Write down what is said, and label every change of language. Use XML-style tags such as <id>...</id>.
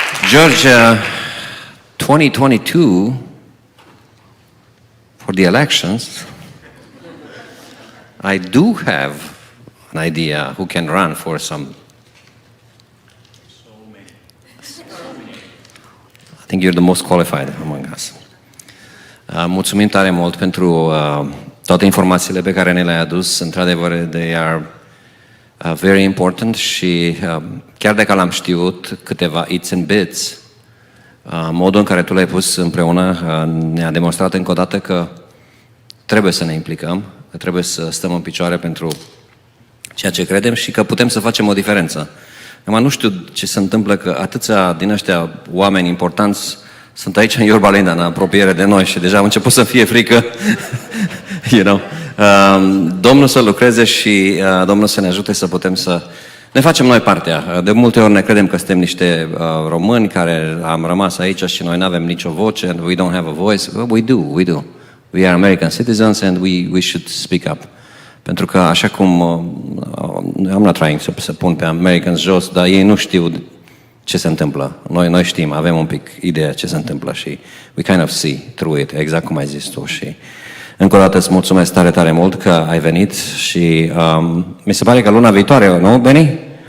<en>George, 2022 for the elections, I do have an idea who can run for some. I think you're the most qualified among us.</en> <ro>Mulțumim tare mult pentru toate informațiile pe care ne le-ai adus. Într-adevăr, they are very important și chiar dacă l-am știut câteva its and bits, modul în care tu le-ai pus împreună ne-a demonstrat încă o dată că trebuie să ne implicăm, că trebuie să stăm în picioare pentru ceea ce credem și că putem să facem o diferență. Acum nu știu ce se întâmplă, că atâția din ăștia oameni importanți sunt aici în Iorba Linda, în apropiere de noi și deja am început să fie frică. You know. Domnul să lucreze și Domnul să ne ajute să putem să ne facem noi partea. De multe ori ne credem că suntem niște români care am rămas aici și noi nu avem nicio voce, and we don't have a voice.</ro> <en>Well, we do. We are American citizens and we should speak up.</en> <ro>Pentru că așa cum I'm not trying să pun pe Americans jos, dar ei nu știu ce se întâmplă. Noi știm, avem un pic ideea ce se întâmplă și we kind of see through it, exact cum ai zis tu. Și încă o dată îți mulțumesc tare, tare mult că ai venit și mi se pare că luna viitoare, nu, Benny?</ro>